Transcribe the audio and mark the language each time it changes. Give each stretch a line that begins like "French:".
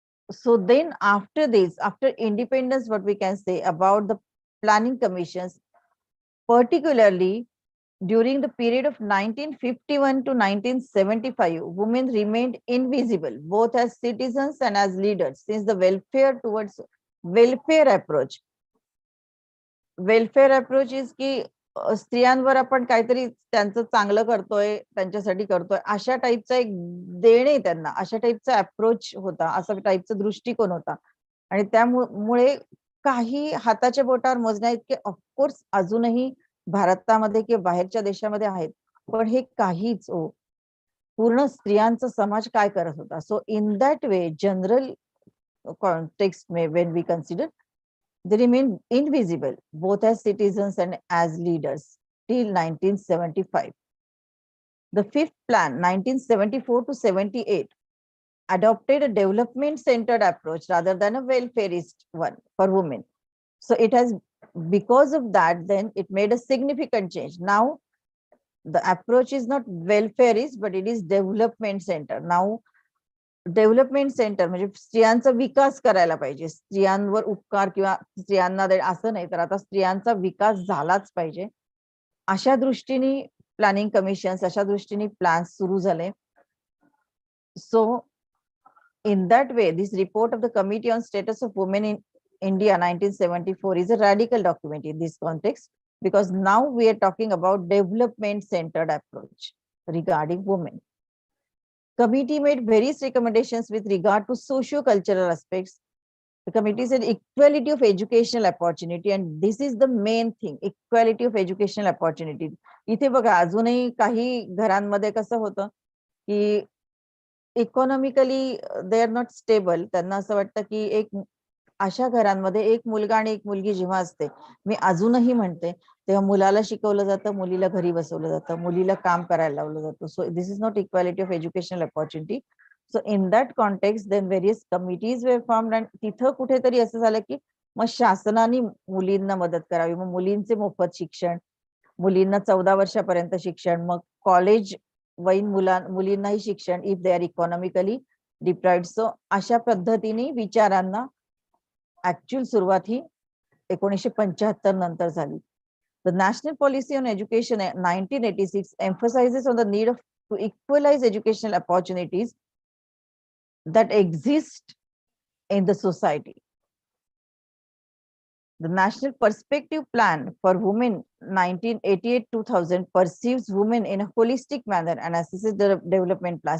English: So then after this, after independence, what we can say about the planning commissions, particularly during the period of 1951 to 1975, women remained invisible, both as citizens and as leaders, since the welfare approach. Welfare approach is
Marathi: की स्त्रियांवर आपण काहीतरी त्यांचं चांगलं करतोय, त्यांच्यासाठी करतोय, अशा टाईपचा एक देणे त्यांना, अशा टाईपचा अप्रोच होता, असा टाईपचा दृष्टिकोन होता. आणि त्यामुळे काही हाताच्या बोटावर मोजण्या इतके ऑफकोर्स अजूनही भारतामध्ये किंवा बाहेरच्या देशामध्ये आहेत, पण हे काहीच पूर्ण स्त्रियांचा समाज काय करत होता.
English: So in that way general context में when we consider, they remain invisible both as citizens and as leaders till 1975. The fifth plan, 1974 to 78, adopted a development centered approach rather than a welfareist one for women. So it has, because of that, then it made a significant change. Now the approach is not welfareist, but it is development center.
Marathi: Now development centre म्हणजे स्त्रियांचा विकास करायला पाहिजे, स्त्रियांवर उपकार किंवा स्त्रियांना असं नाही, तर आता स्त्रियांचा विकास झालाच पाहिजे, अशा दृष्टीने प्लॅनिंग कमिशन्स, अशा दृष्टीने प्लॅन्स सुरू झाले.
English: So in that way this report of the committee on status of women in India 1974 is a radical document in this context, because now we are talking about development centered approach regarding women. Committee made various recommendations with regard to socio-cultural aspects. The committee said equality of educational opportunity, and this is the main thing, equality of educational opportunity.
Marathi: इथे बघा अजूनही काही घरांमध्ये कसं होतं की
English: Economically they are not stable.
Marathi: त्यांना असं वाटतं की एक अशा घरांमध्ये एक मुलगा आणि एक मुलगी जेव्हा असते, मी अजूनही म्हणते, तेव्हा मुलाला शिकवलं जातं, मुलीला घरी बसवलं जातं, मुलीला काम करायला लावलं जातं.
English: So this is not equality of educational opportunity. So in that context then various committees were formed, and
Marathi: तिथं कुठेतरी असं झालं की मग शासनाने मुलींना मदत करावी, मग मुलींचे मोफत शिक्षण, मुलींना 14 वर्षापर्यंत शिक्षण, मग कॉलेज वयीन मुलींनाही शिक्षण
English: If they are economically deprived.
Marathi: So अशा पद्धतीने विचारांना ऍक्च्युअल सुरुवात ही 1975 नंतर झाली.
English: The National Policy on Education 1986 emphasizes on the need to equalize educational opportunities that exist in the society. The National Perspective Plan for Women 1988-2000 perceives women in a holistic manner and assesses the development plan.